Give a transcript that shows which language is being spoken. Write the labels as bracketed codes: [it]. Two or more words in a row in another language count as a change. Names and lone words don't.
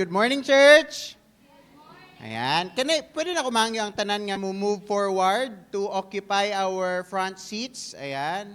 [en] Good morning, church. [hil] Ayan. Pwede na kumangyo ang tanan nga [en] move forward to occupy our front seats. [hil] Ayan.